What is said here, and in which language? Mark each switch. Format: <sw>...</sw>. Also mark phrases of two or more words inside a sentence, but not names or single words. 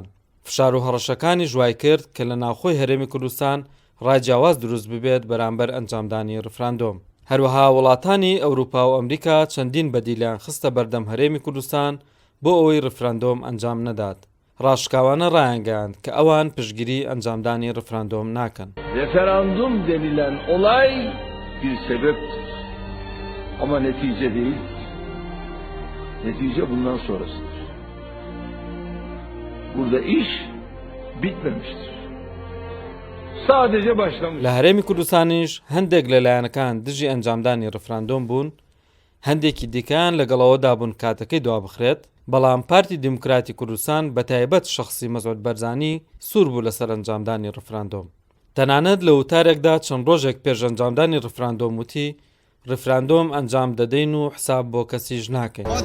<ckb>فشار و هەڕەشەکانی ژوای کرد کە لە ناوخۆی هەرێمی کوردستان ڕایجیاواز دروست ببێت بەرامبەر ئەنجامدانی ڕفراندۆم. هەروەها وڵاتانی ئەوروپا و ئەمریکا چەندین بەدیلیان خستە بەردەم هەرێمی کوردستان بۆ ئەوەی ڕفراندۆم ئەنجام نەدات. ڕاشکاوانە ڕایانگەیاند کە ئەوان پشتگیری ئەنجامدانی ڕفراندۆم ناکەن.</ckb> <tr>Referandum denilen olay bir sebeptir. Ama netice değil. Netice bundan sonrasıdır. Burada iş bitmemiştir. Sadece başlamış.</tr> <ckb>لە هەرێمی کوردستانیش هەندێک لەلایەنەکان دژی ئەنجامدانی ڕفراندۆم بوون، هەندێکی دیکەیان لەگەڵەوەدا بوون کاتەکەی دوا بخرێت، بەڵام پارتی دیموکراتی کوردستان بە تایبەت شەخسی مەسعود بەرزانی سوور بوو لەسەر ئەنجامدانی ڕفراندۆم. تەنانەت لە وتارێکدا چەند ڕۆژێک پێش ئەنجامدانی ڕفراندۆم وتی ڕفراندۆم ئەنجام دەدەین و حساب بۆ کەسیش ناکەین.</ckb>